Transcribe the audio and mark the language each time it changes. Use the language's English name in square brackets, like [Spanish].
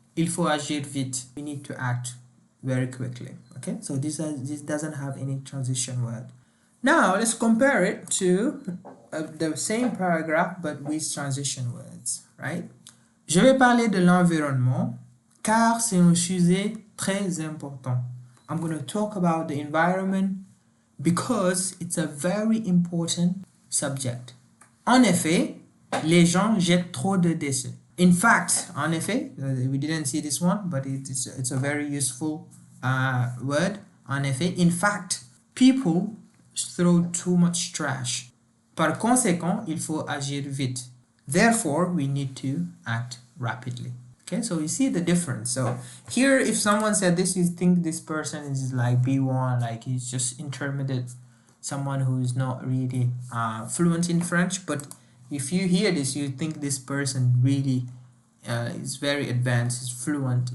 [French] Il faut agir vite. [English] We need to act very quickly. Okay, so this doesn't have any transition word. Now let's compare it to the same paragraph but with transition words, right? [French] Je vais parler de l'environnement car c'est un sujet très important. [English] I'm going to talk about the environment because it's a very important subject. [French] En effet, les gens jettent trop de déchets. [English] In fact, en effet, we didn't see this one, but it's a very useful word. En effet, in fact, people throw too much trash. [French] Par conséquent, il faut agir vite. [English] Therefore, we need to act rapidly. Okay, so you see the difference. So here, if someone said this, you think this person is like B1, like he's just intermediate, someone who is not really fluent in French. But if you hear this, you think this person really is very advanced, is fluent.